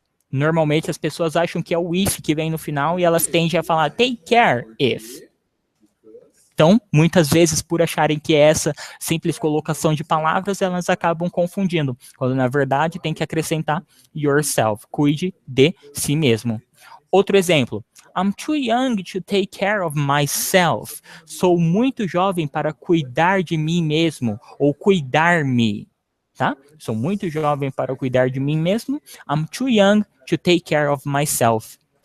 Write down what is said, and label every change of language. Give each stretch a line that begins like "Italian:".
Portuguese: Normalmente as pessoas acham que é o if que vem no final e elas tendem a falar
English: take care if.
Portuguese: Então, muitas vezes, por acharem que é essa simples colocação de palavras, elas acabam confundindo, quando na verdade tem que acrescentar yourself, cuide de si mesmo. Outro exemplo,
English: I'm too young to take care of myself.
Portuguese: Sou muito jovem para cuidar de mim mesmo, ou cuidar-me, tá? Sou muito jovem para cuidar de mim mesmo.
English: I'm too young to take care of myself.